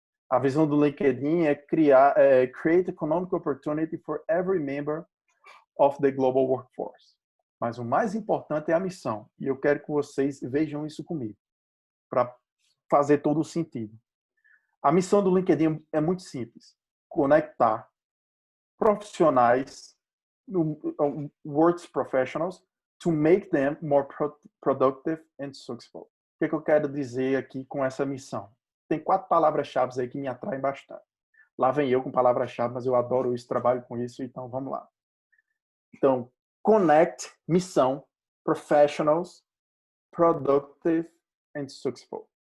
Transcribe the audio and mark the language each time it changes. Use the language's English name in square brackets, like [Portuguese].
[Portuguese] A visão do LinkedIn é [English] create economic opportunity for every member of the global workforce. [Portuguese] Mas o mais importante é a missão. E eu quero que vocês vejam isso comigo, para fazer todo o sentido. A missão do LinkedIn é muito simples. Conectar profissionais, [English] works professionals, to make them more productive and successful. [Portuguese] O que eu quero dizer aqui com essa missão? Tem 4 palavras-chave aí que me atraem bastante. Lá vem eu com palavras-chave, mas eu adoro isso, trabalho com isso, então vamos lá. [English] Então, connect, missão, professionals, productive and successful.